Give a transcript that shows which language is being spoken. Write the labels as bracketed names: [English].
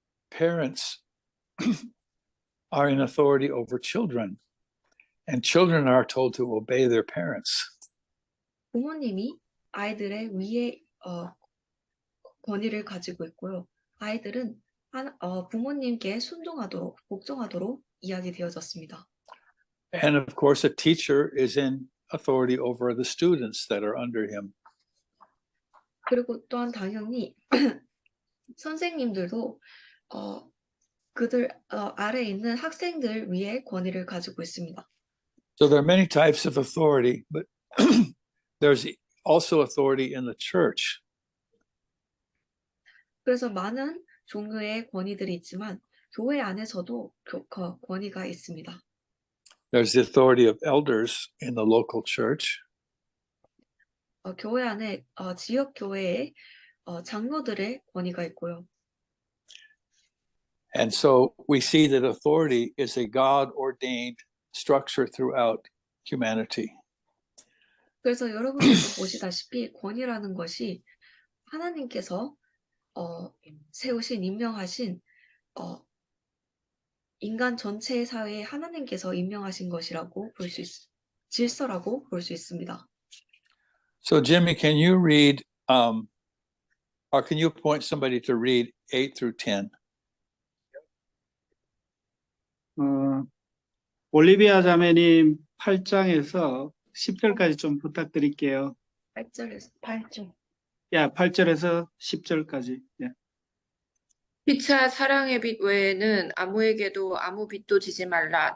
[English] Parents are in authority over children, and children are told to obey their parents. [Korean] 부모님이 아이들의 위에 권위를 가지고 있고요. 아이들은 부모님께 순종하도록, 복종하도록 이야기되어졌습니다. [English] And of course, a teacher is in authority over the students that are under him. [Korean] 그리고 또한 당연히 선생님들도 그들 아래에 있는 학생들 위에 권위를 가지고 있습니다. [English] So there are many types of authority, but there's also authority in the church. [Korean] 그래서 많은 종류의 권위들이 있지만 교회 안에서도 권위가 있습니다. [English] There's the authority of elders in the local church. [Korean] 교회 안에 지역 교회의 장로들의 권위가 있고요. [English] And so we see that authority is a God-ordained structure throughout humanity. [Korean] 그래서 여러분들도 보시다시피 권위라는 것이 하나님께서 세우신 임명하신 인간 전체 사회에 하나님께서 임명하신 것이라고 볼 수 질서라고 볼 수 있습니다. [English] So Jimmy, can you read, or can you point somebody to read 8 through 10? [Korean] 올리비아 자매님 8장에서 10절까지 좀 부탁드릴게요. 8절. 8절에서 10절까지. 피차 사랑의 빚 외에는 아무에게도 아무 빚도 지지 말라.